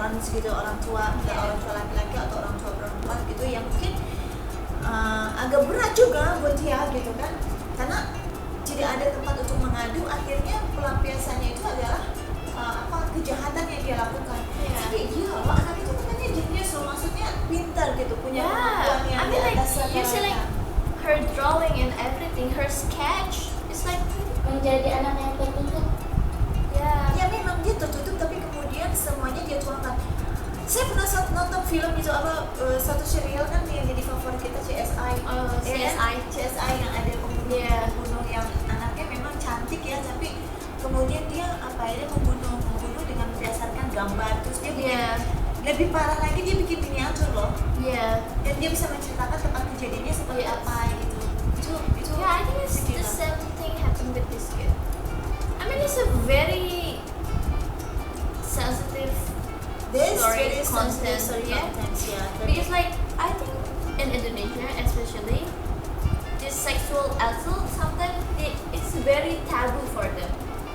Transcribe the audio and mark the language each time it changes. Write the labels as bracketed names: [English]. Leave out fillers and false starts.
[Indonesian] gitu, orang tua, entah orang tua laki-laki atau orang tua perempuan gitu, yang mungkin agak berat juga buat dia gitu kan, karena tidak ada tempat untuk mengadu. Akhirnya pelampiasannya itu adalah kejahatan yang dia lakukan. Tapi dia anak itu katanya jenius loh, maksudnya pintar gitu, punya kemampuan yang [English] I [Indonesian] di [English] mean like [Indonesian] atas [English] you see like her drawing and everything, her sketch is like [Indonesian] menjadi anak yang tertutup. ya memang dia tertutup, tapi kemudian semuanya dia tuangkan. Saya pernah nonton film itu satu serial kan yang jadi favorit kita, CSI. CSI yang ada pembunuh yang anaknya memang cantik ya, tapi kemudian dia membunuh dengan berdasarkan gambar, terus dia bikin lebih parah lagi, dia bikin miniatur loh. Dan dia bisa menceritakan tempat kejadiannya seperti apa gitu. Itu [English] I think it's the same thing happened with this kid. I mean it's a very sensitive story content, because like I think in Indonesia especially, this sexual assault sometimes it's very taboo for them.